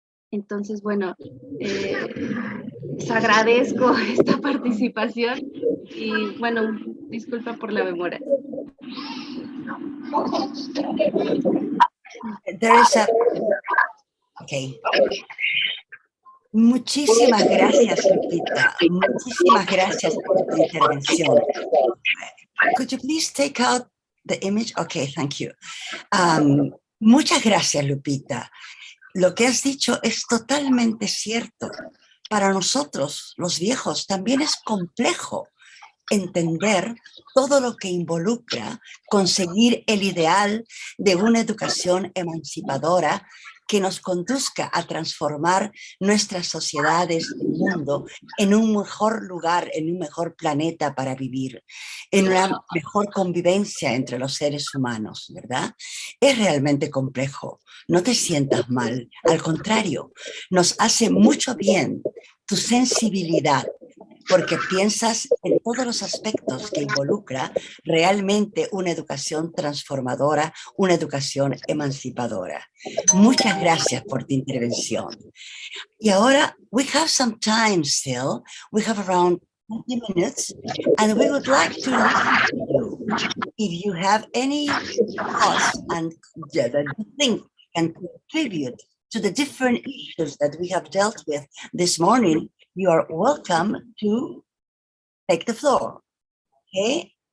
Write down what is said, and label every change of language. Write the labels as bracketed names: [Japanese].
[Spanish] Entonces, bueno, les agradezco esta participación y, bueno, disculpa por la demora. [English] Okay. [Spanish] Muchísimas gracias, Lupita. Muchísimas gracias por tu intervención. [English] Could you please take out the image? Okay, thank you. [Spanish] Muchas gracias, [English] Lupita. [Spanish] Lo que has dicho es totalmente cierto. Para nosotros, los viejos, también es complejo entender todo lo que involucra conseguir el ideal de una educación emancipadora que nos conduzca a transformar nuestras sociedades, el mundo, en un mejor lugar, en un mejor planeta para vivir, en una mejor convivencia entre los seres humanos, ¿verdad? Es realmente complejo. No te sientas mal. Al contrario, nos hace mucho bien tu sensibilidad, porque piensas en todos los aspectos que involucra realmente una educación transformadora, una educación emancipadora. Muchas gracias por tu intervención. Y ahora, [English] we have some time still. We have around 20 minutes, and we would like to listen to you. If you have any thoughts and that you think can contribute to the different issues that we have dealt with this morning, you are welcome to take the floor. Okay?